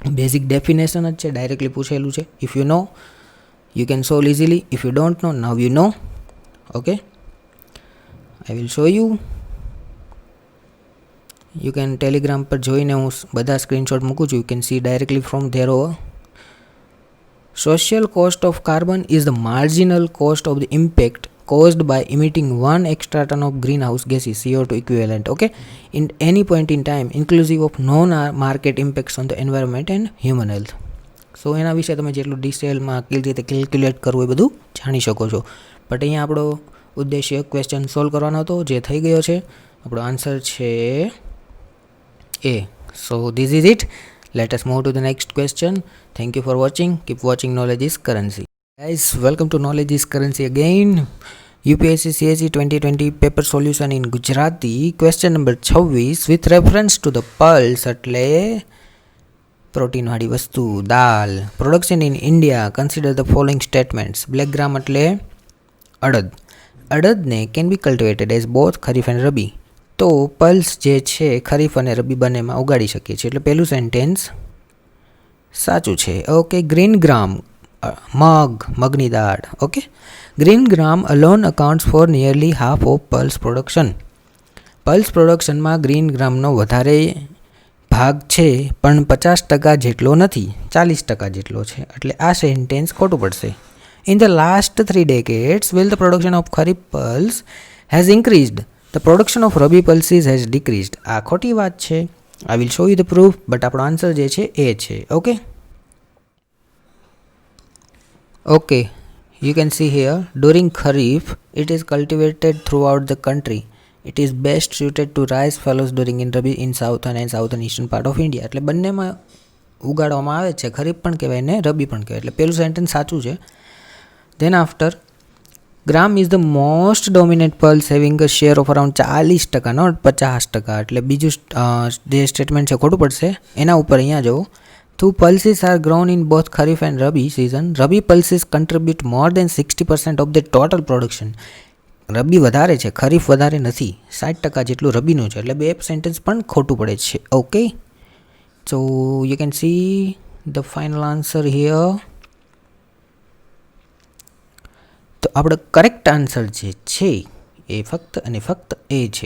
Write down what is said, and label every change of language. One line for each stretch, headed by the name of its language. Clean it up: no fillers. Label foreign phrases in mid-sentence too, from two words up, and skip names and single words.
English: basic definition
Gujarati: જ છે, ડાયરેક્ટલી પૂછેલું છે.
English: If you know you can solve easily. If you don't know now you know. Okay, I will show you. You can
Gujarati: ટેલિગ્રામ પર જોઈને હું બધા સ્ક્રીનશોટ મૂકું છું.
English: You can see directly from there over. Social cost of carbon is the marginal cost of the impact caused by emitting 1 extra ton of greenhouse gases CO2 equivalent, okay, in any point in time, inclusive of non-market impacts on the environment and human health.
Gujarati: સો એના વિશે તમે જેટલું ડિટેલમાં કેવી રીતે કેલ્ક્યુલેટ કરવું એ બધું જાણી શકો છો. બટ અહીંયા આપણો ઉદ્દેશ્ય
English: question solve
Gujarati: કરવાનો હતો, જે થઈ ગયો છે. આપણો આન્સર છે એ.
English: So this is it. Let us move to the next question. Thank you for watching. Keep watching Knowledge is Currency. Guys, welcome to Knowledge is Currency again. UPSC CSE 2020 paper solution in Gujarati. Question number 26 with reference to the pulse
Gujarati: એટલે પ્રોટીન વાળી વસ્તુ દાલ.
English: Production in India. Consider the following statements. Black gram
Gujarati: એટલે અડદ. અડદને
English: can be cultivated as both ખરીફ and રબી.
Gujarati: તો પલ્સ જે છે ખરીફ અને રબી બંનેમાં ઉગાડી શકીએ છીએ. એટલે પહેલું સેન્ટેન્સ સાચું છે.
English: Okay, green gram
Gujarati: મગની દાળ.
English: Okay, green gram alone accounts for nearly half of pulse production.
Gujarati: પલ્સ પ્રોડક્શનમાં ગ્રીન ગ્રામનો વધારે ભાગ છે પણ 50% જેટલો નથી, 40% જેટલો છે. એટલે આ સેન્ટેન્સ ખોટું પડશે.
English: In the last 3 decades will the production of kharif pulse has increased. The production of rabi pulses has decreased.
Gujarati: આ ખોટી વાત છે.
English: I will show you the proof.
Gujarati: બટ આપણો આન્સર જે છે એ છે. ઓકે, ઓકે,
English: you can see here during kharif it is cultivated throughout the country. It is best suited to rice fallows during in rabi in southern and southern eastern part of India.
Gujarati: એટલે બંનેમાં ઉગાડવામાં આવે છે, ખરીફ પણ કહેવાય ને રબી પણ કહેવાય. એટલે પહેલું સેન્ટેન્સ સાચું છે.
English: Then after, gram is the most dominant pulse having a share of around 40%, not 50%.
Gujarati: એટલે બીજું જે સ્ટેટમેન્ટ છે ખોટું પડશે. એના ઉપર અહીંયા જુઓ.
English: Two pulses are grown in both kharif and rabi season. Rabi pulses contribute more than 60% of the total production.
Gujarati: રબી વધારે છે, ખરીફ વધારે નથી. 60% જેટલું રબીનું છે. એટલે બે સેન્ટેન્સ પણ ખોટું પડે છે.
English: Okay, so you can see the final answer here.
Gujarati: તો આપણો
English: correct answer
Gujarati: જે છે એ ફક્ત અને ફક્ત એ છે.